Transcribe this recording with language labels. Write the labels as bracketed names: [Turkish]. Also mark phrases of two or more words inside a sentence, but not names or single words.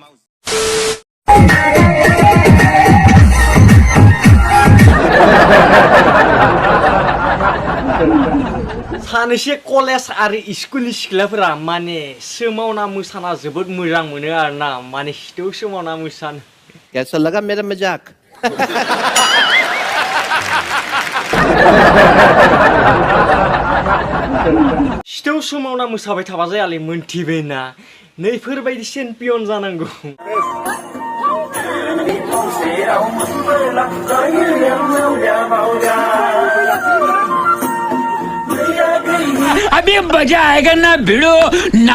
[Bodo] सानैसे कलेज आरो स्कुलनि सिख्लाफोरा माने सोमावना मोसाना जोबोद मोजां मोनो आरो ना माने सिथौ सोमावना मोसानो [Hindi] कैसा लगा मेरा मजाक [Bodo] सिथौ सोमावना मोसाबाय थाबा जायालै मोनथिबायना नैफोरबायदि चेम्पियन जानांगौ [Hindi] अभी मजा आएगा ना भिड़ो ना